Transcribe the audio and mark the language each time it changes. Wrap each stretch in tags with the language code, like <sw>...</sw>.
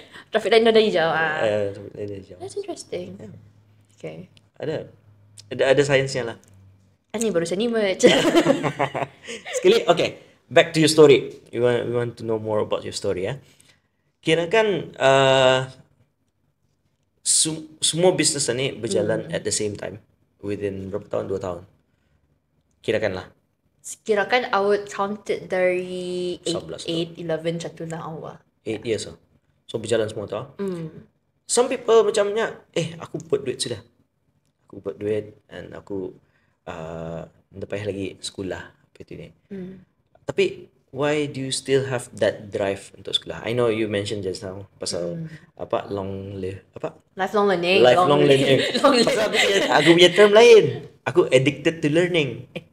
<ms>Traffic light ada hijau. Traffic light ada hijau.</ms> <en>That's interesting. Okay.</en> <ms>Ada sainsnya lah. Ini baru seni merch. Sekali, okay.</ms> <en>Back to your story. We want to know more about your story ya.</en> <ms>Kira kan semua bisnes ni berjalan</ms> <en>at the same time within</en> <ms>berapa tahun, 2 tahun kirakanlah.</ms> <en>Kirakan I would count it</en> <ms>dari 11 8, 11 macam tu lah awal.</ms> <en>8 years</en> <ms>lah. So berjalan semua tu. Some people macamnya, aku buat duit sudah. Aku buat duit and aku tak payah lagi sekolah apa itu ni.</ms> <en>Tapi why do you still have that drive</en> <ms>untuk sekolah?</ms> <en>I know you mentioned just now</en> <ms>pasal</ms> <en>Lifelong learning. lifelong learning.</en> <ms>Pasal aku punya term lain.</ms> <en>Aku addicted to learning.</en>